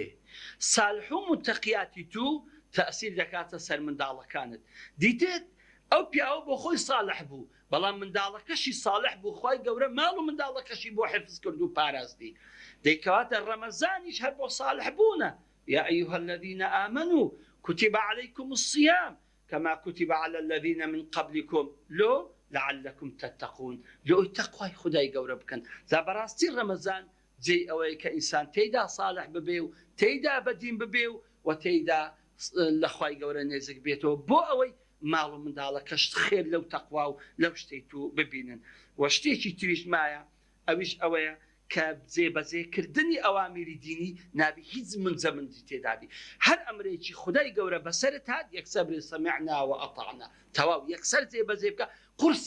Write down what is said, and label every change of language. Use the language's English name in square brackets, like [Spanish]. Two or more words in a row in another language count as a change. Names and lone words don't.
[Central Kurdish] صالح و متەقیاتی تو تەئسیر دەکاتە سەر منداڵەکانت. دیتێت ئەو پیاوە بۆ خۆی صالح بوو، بەڵام منداڵەکەشی صالح بوو، خوای گەورە ماڵ و منداڵەکەشی بۆ حفظ کرد و پاراستنی. دەیکەواتە ڕەمەزانیش هەر بۆ صالح بوونە. [Arabic] يا أيها الذين آمنوا كتب عليكم الصيام كما كتب على الذين من قبلكم لعلكم تتقون. [Central Kurdish] لو تقوى خدای گەورە بکەن. جا بەڕاستی ڕەمەزان جێی ئەوەیە کە ئینسان تێیدا صالح ببێ و تێیدا بەدین ببێ و تێیدا لە خوای گەورە نێزیک بێتەوە بۆ ئەوەی ماڵ و منداڵەکەش خێر لەو تەقوا و لەو شتەی تو ببینن. و شتێکی تریش مایە ئەویش ئەوەیە کە جێبەجێکردنی ئەوامیری دینی نابی هیچ منجەمندی تێدابی هەر ئەمرێکی خدای گەورە بەسەرت هات یەکسەر بڵێ [Arabic] سەمیعنا وەئەطەعنا [Central Kurdish] تەواو یەکسەر جێبەجێ بکە قورسی